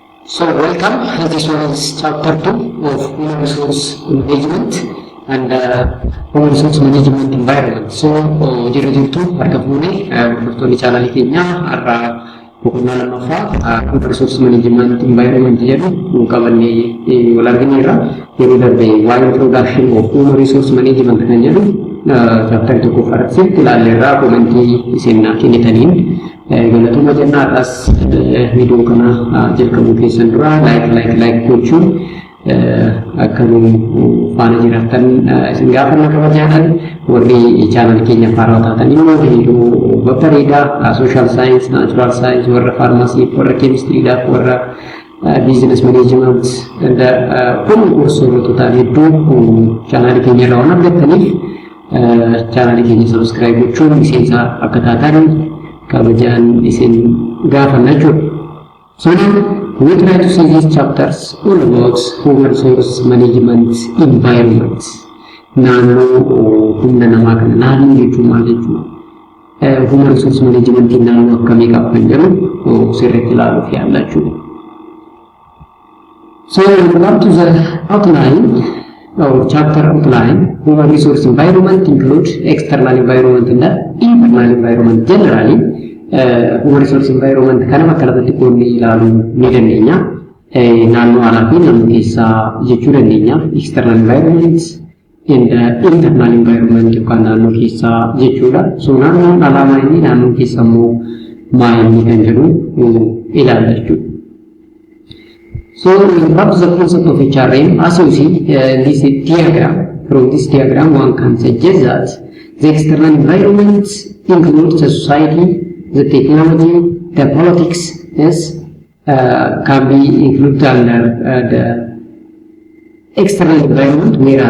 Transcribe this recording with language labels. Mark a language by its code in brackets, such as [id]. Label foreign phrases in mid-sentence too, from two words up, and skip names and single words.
[en] So welcome. This one is chapter 2 of human resource management and human resource management environment. [om] So jirtu harga fuune hordoftoonni chaanalii keenya har'a boqonnaa lammaffaa [en] human resource management environment [om] jedhu qabannee wal argineerra. Yeroo darbe waa'ee [en] introduction of human resource management [om] kan jedhu chapter tokko farsi ilaalleerra komentii isin kennitaniin galatuma jennaadhaas viidiyoo kana jalqabuu keessan dura like gochuun akka nu faana jiraattan isin gaafanna kabajaadan warri chaanal keenya faaraa taatan immoo viidiyoo babbareedaa [en] social science, natural science, [om] warra pharmacy, warra chemistry dha, warra [en] business management [om] kun kursoolee ta'an hedduu chaanal keenya irraa waan argattaniif chaanal keenya subscribe gochuun miseensa akka taatan kabajaan isin gaafanna jechuudha. [en] So now we try to see these chapters all about human resource management environment. [om] Naannoo humna namaa kana naannoo jechuun maal jechuudha? [en] Human resource management [om] naannoo akkamii qaba kan jedhu sirriitti ilaaluuf yaalla jechuudha. [en] So we come to the outline or chapter outline. Human resource environment include external environment and internal environment. Generally, human resource environment [om] kana bakka lamatti qoodnee ilaaluu ni dandeenya. Naannoo alaa fi naannoo keessaa jechuu dandeenya. [en] External environment and internal environment [om] yookaan naannoo keessaa jechuudha. So naannoon alaa maayini naannoo keessa immoo maayini kan jedhu ilaalla jechuudha. [en] So what is the concept of HRM? As you see this diagram, from this diagram one can suggest that the external environment includes the society, the technology, the politics can be included under the external environment, whereas